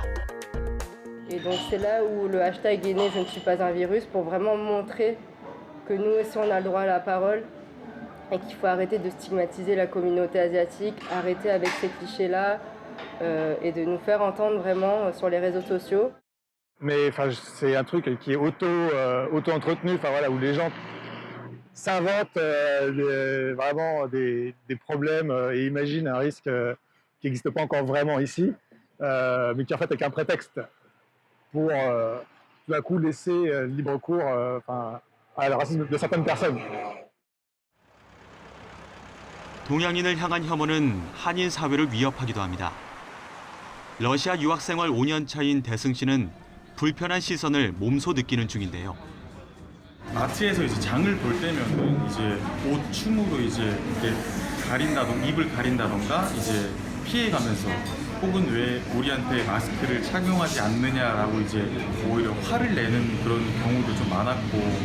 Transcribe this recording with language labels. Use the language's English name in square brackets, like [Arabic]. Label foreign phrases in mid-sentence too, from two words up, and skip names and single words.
[French] Et donc c'est là où le hashtag est né, je ne suis pas un virus, pour vraiment montrer que nous aussi on a le droit à la parole et qu'il faut arrêter de stigmatiser la communauté asiatique, arrêter avec ces clichés-là et de nous faire entendre vraiment sur les réseaux sociaux. Mais c'est un truc qui est auto-entretenu, où les gens s'inventent vraiment des problèmes et imaginent un risque qui n'existe pas encore vraiment ici, mais qui en fait est qu'un prétexte pour tout d'un coup laisser libre cours à le racisme de certaines personnes. [Korean] 동양인을 향한 혐오는 한인 사회를 위협하기도 합니다. 러시아 유학 생활 5년 차인 대승 씨는 불편한 시선을 몸소 느끼는 중인데요. 마트에서 이제 장을 볼 때면은 이제 옷 춤으로 이제 이렇게 입을 가린다던가 이제 피해가면서 혹은 왜 우리한테 마스크를 착용하지 않느냐라고 이제 오히려 화를 내는 그런 경우도 좀 많았고.